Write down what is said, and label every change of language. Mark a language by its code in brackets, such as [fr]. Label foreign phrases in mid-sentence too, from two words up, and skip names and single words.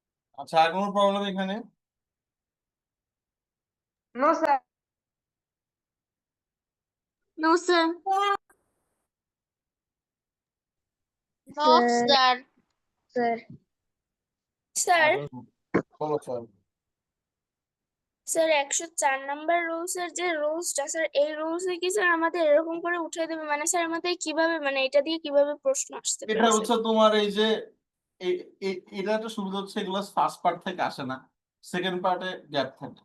[bn] আচ্ছা, আর কোনো প্রবলেম এখানে? [en] No, sir. No, sir. No, Sir. sir. স্যার Sir, [bn] বলো স্যার। স্যার 104 নাম্বার রুলসের যে রুলসটা স্যার, এই রুলসে কি স্যার আমাদের এরকম করে উঠাই দেবে? মানে স্যার আমাদের কিভাবে, মানে এটা দিয়ে কিভাবে প্রশ্ন আসতে এটা পারে স্যার? হচ্ছে তোমার এই যে এটা একটা সুবিধা হচ্ছে, এগুলো [en] first part [bn] থেকে আসে না, সেকেন্ড পার্টে গ্যাপ থাকে।